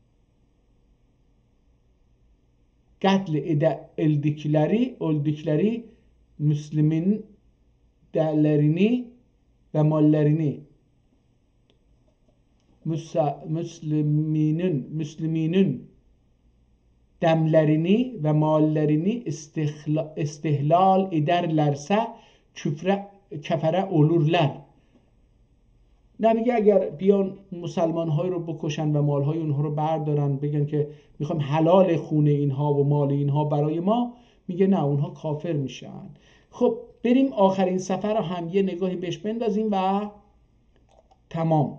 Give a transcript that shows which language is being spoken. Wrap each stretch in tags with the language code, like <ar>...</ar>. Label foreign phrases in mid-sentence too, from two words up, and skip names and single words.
<tr>qatl edildikleri Müslümin değerlerini ve mallerini Müslüminin demlerini ve mallerini istihlal ederlerse kefere olurlar.</tr> <fa>نمیگه اگر بیان مسلمان‌های رو بکشن و مال‌های اونها رو بردارن بگن که میخوایم حلال خون اینها و مال اینها برای ما، میگه نه، اونها کافر میشن. خب بریم آخرین سفر رو هم یه نگاهی بهش بندازیم و تمام.</fa>